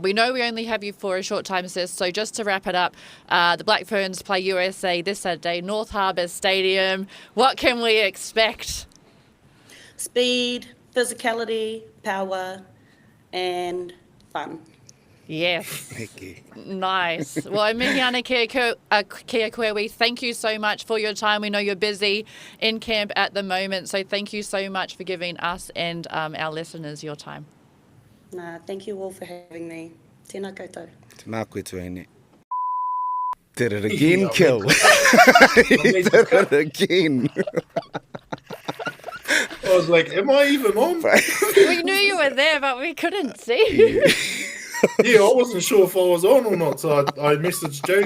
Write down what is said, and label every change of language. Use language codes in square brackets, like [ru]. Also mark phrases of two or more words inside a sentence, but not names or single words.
[en] We know we only have you for a short time, sis, so just to wrap it up, the Black Ferns play USA this Saturday, North Harbour Stadium. What can we expect? Speed, physicality, power, and fun. Yes. Thank you. Nice. Well, [mi] mihi ana kia koe, [en] we thank you so much for your time. We know you're busy in camp at the moment, so thank you so much for giving us and our listeners your time. Thank you all for having me. [mi] Tēnā koutou. Tēnā koe tuene. [en] Did it again, Kill. He did it again. I was like, am I even on? We knew you were there, but we couldn't see you. Yeah, I wasn't sure if I was on or not, so I messaged Jane.